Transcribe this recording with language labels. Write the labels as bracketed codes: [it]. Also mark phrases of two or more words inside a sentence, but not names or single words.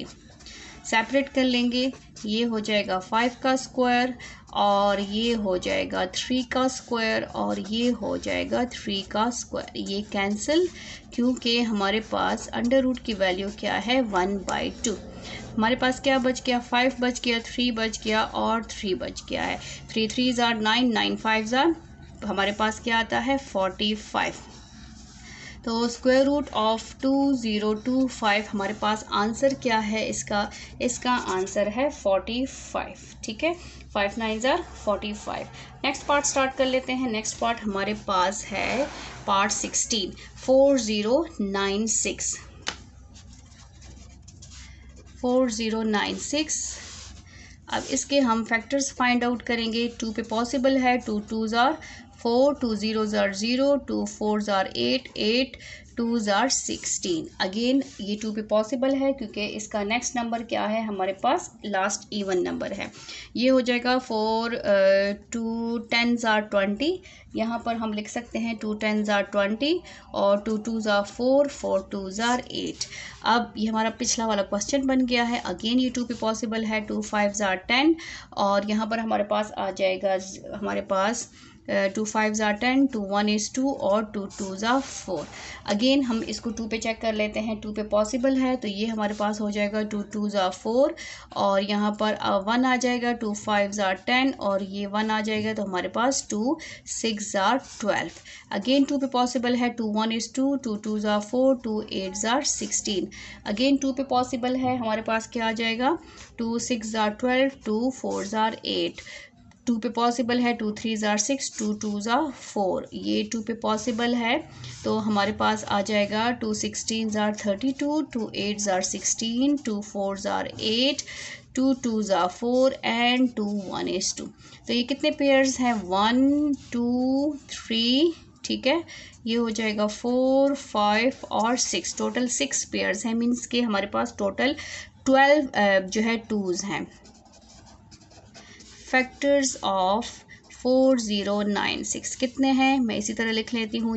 [hi] सेपरेट कर लेंगे, ये हो जाएगा 5 का स्क्वायर और ये हो जाएगा 3 का स्क्वायर और ये हो जाएगा 3 का स्क्वायर। ये कैंसिल क्योंकि हमारे पास [en] under root [hi] की वैल्यू क्या है 1/2। हमारे पास क्या बच गया 5 बच गया, 3 बच गया और 3 बच गया है। [en] 3 3s are 9, 9 5s are, [hi] हमारे पास क्या आता है 45। तो [en] square root of 2025 [hi] हमारे पास आंसर क्या है इसका आंसर है 45। ठीक है, [en] 5 9s are 45। next part start [hi] कर लेते हैं। [en] next part [hi] हमारे पास है पार्ट 16 4096। 4096। अब इसके हम [en] factors find out [hi] करेंगे। [en] 2 [hi] पे पॉसिबल है, [en] 2 2s are 4, 2 0s are 0, 2 4s are 8, 8 2s are 16। [hi] अगेन ये 2 पे पॉसिबल है क्योंकि इसका [en] next number [hi] क्या है, हमारे पास [en] last even number [hi] है। ये हो जाएगा 4 [en] 2 10s are 20। [hi] यहाँ पर हम लिख सकते हैं [en] 2 10s are 20 [hi] और [en] 2 2s are 4, 4 2s are 8। [hi] अब ये हमारा पिछला वाला क्वेश्चन बन गया है। अगेन ये 2 पे पॉसिबल है, [en] 2 5s are 10 [hi] और यहाँ पर हमारे पास आ जाएगा हमारे पास [en] 2 5s are 10, 2 1 is 2 [hi] और [en] 2 2s are 4। [hi] अगेन हम इसको 2 पे चेक कर लेते हैं। 2 पे पॉसिबल है तो ये हमारे पास हो जाएगा [en] 2 2s are 4 [hi] और यहाँ पर 1 आ जाएगा, [en] 2 5s are 10 [hi] और ये 1 आ जाएगा तो हमारे पास [en] 2 6s are 12। [hi] अगेन 2 पे पॉसिबल है, [en] 2 1 is 2, 2 2s are 4, 2 8s are 16। [hi] अगेन 2 पे पॉसिबल है, हमारे पास क्या आ जाएगा [en] 2 6s are 12, 2 4s are 8। 2 [hi] पे पॉसिबल है, [en] 2 3s are 6, 2 2s are 4। [hi] ये 2 पे पॉसिबल है तो हमारे पास आ जाएगा [en] 2 16s are 32, 2 8s are 16, 2 4s are 8, 2 2s are 4 एंड 2 1 is 2। [hi] तो ये कितने पेयर्स हैं 1 2 3। ठीक है, ये हो जाएगा 4 5 और 6, [en] total 6 pairs [hi] हैं। मीन्स के हमारे पास टोटल 12 जो है 2s हैं। [en] factors of 4096 [hi] कितने हैं, मैं इसी तरह लिख लेती हूँ।